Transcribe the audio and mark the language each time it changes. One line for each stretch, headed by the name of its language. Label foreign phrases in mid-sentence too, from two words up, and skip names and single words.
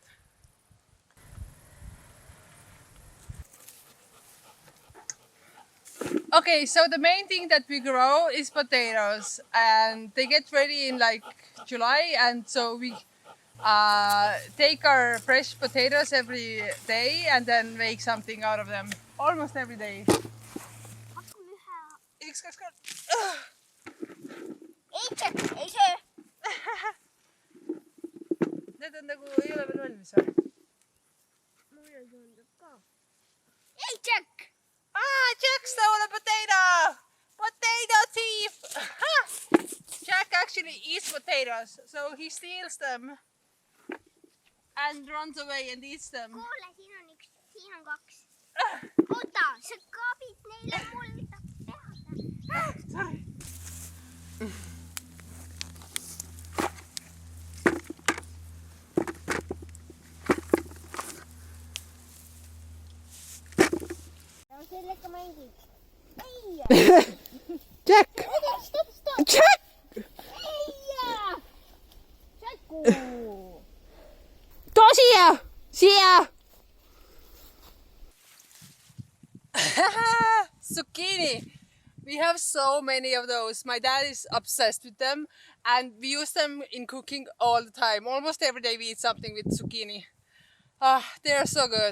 English: Okay, so the main thing that we grow is potatoes, and they get ready in like July, and so we take our fresh potatoes every day and then make something out of them almost every day.
Estonian: Need on nagu ei ole veel valmis või? Mulle tundub ka.
English: Hey, Jack! Jack stole a potato! Potato thief! Jack actually eats potatoes, so he steals them and runs away and eats them.
Estonian: Kuule, siin on kaks. Oota, sa kaabid neile, mul tahab teada.
English: Sorry.
Estonian: Sellega mängid. Ei! Jack!
English: Stop!
Estonian: Jack! Ei! Jacku! Too siia! Siia!
English: Zucchini! We have so many of those. My dad is obsessed with them and we use them in cooking all the time. Almost every day we eat something with zucchini. They are so good.